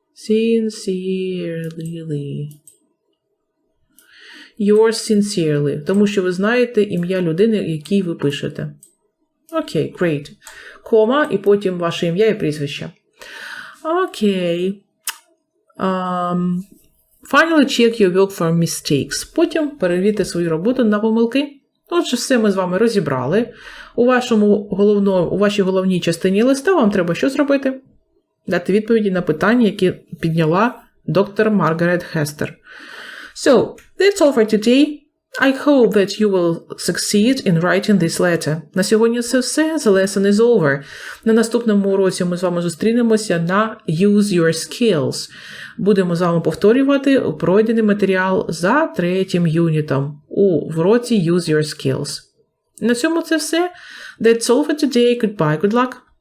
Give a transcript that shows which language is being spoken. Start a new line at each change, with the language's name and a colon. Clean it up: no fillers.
English: Sincerely. Yours sincerely,
Ukrainian: тому що ви знаєте ім'я людини, якій ви пишете.
English: Окей, great.
Ukrainian: Кома, і потім ваше ім'я і прізвище. Окей.
English: Finally, check your work for mistakes.
Ukrainian: Потім перевірте свою роботу на помилки. Отже, все ми з вами розібрали. У вашій головній частині листа вам треба що зробити? Дати відповіді на питання, які підняла доктор Маргарет Хестер.
English: So, that's all for today. I hope that you will succeed in writing this letter.
Ukrainian: На сьогодні це все.
English: The lesson is over.
Ukrainian: На наступному уроці ми з вами зустрінемося на Use Your Skills. Будемо з вами повторювати пройдений матеріал за 3-м юнітом. в уроці Use Your Skills. На цьому це все.
English: That's all for today. Goodbye, good luck!